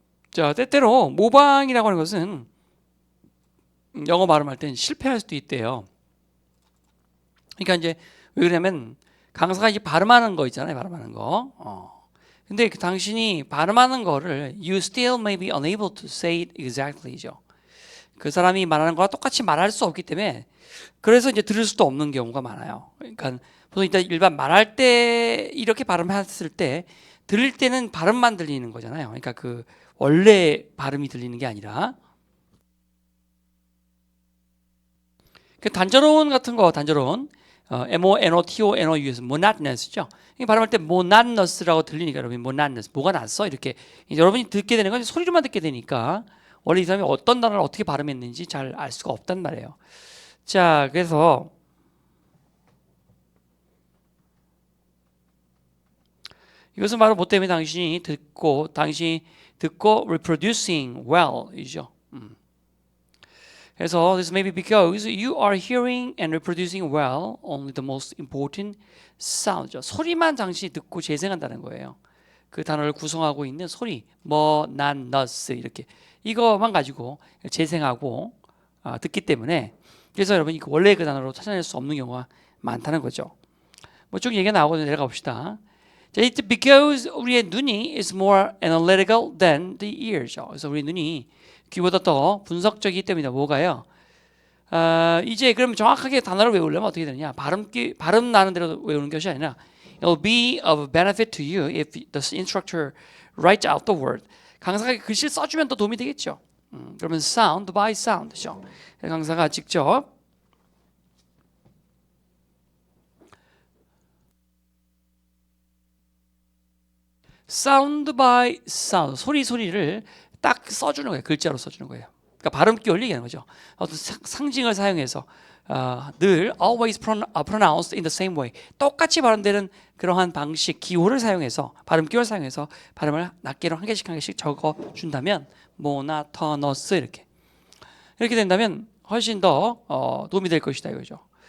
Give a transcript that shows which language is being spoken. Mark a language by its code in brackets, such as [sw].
[ko] 자, 때때로 모방이라고 하는 것은 영어 발음할 땐 실패할 수도 있대요. 그러니까 이제 왜 그러냐면 강사가 이제 발음하는 거 있잖아요. 발음하는 거. 근데 그 당신이 발음하는 거를 [en] you still may be unable to say it exactly죠. [ko] 그 사람이 말하는 거와 똑같이 말할 수 없기 때문에 그래서 이제 들을 수도 없는 경우가 많아요. 그러니까 보통 일반 말할 때 이렇게 발음했을 때 들을 때는 발음만 들리는 거잖아요. 그러니까 그 원래 발음이 들리는 게 아니라 그 단조로운 같은 거 단조로운 monotonous monotonous죠. 발음할 때 monotonous라고 들리니까 여러분 monotonous 뭐가 났어 이렇게 여러분이 듣게 되는 건 소리로만 듣게 되니까 원래 이 사람이 어떤 단어를 어떻게 발음했는지 잘 알 수가 없단 말이에요. 자, 그래서 이것은 바로 뭐 때문에 당신이 듣고 [en] reproducing well [ko] 이죠. [en] 그래서 this may be because you are hearing and reproducing well only the most important sounds. [ko] 소리만 당신이 듣고 재생한다는 거예요. 그 단어를 구성하고 있는 소리, 뭐, 난, 너스 이렇게 이거만 가지고 재생하고 듣기 때문에 그래서 여러분 원래 그 단어로 찾아낼 수 없는 경우가 많다는 거죠. 뭐 쭉 얘기가 나오거든요. 내려가 봅시다. [en] It's because [ko] 우리의 눈이 [en] is more analytical than the ears. [ko] 그래서 우리 눈이 귀보다 더 분석적이기 때문이다. 뭐가요? 이제 그럼 정확하게 단어를 외우려면 어떻게 되느냐? 발음 나는 대로 외우는 것이 아니라 [en] It'll be of benefit to you if the instructor writes out the word. [ko] 강사가 글씨를 써주면 더 도움이 되겠죠. 그러면 [en] sound by sound죠. [ko] 강사가 직접 [en] sound by sound [ko] 소리를 딱 써주는 거예요. 글자로 써주는 거예요. 그러니까 발음 끼 올리게 하는 거죠. 어떤 상징을 사용해서 늘 [en] always pronounced in the same way [ko] 똑같이 발음되는 그러한 방식 기호를 사용해서 발음 기호를 사용해서 발음을 낱개로 한 개씩 적어 준다면 monotonous 이렇게 된다면 훨씬 더 도움이 될 것이다 이거죠.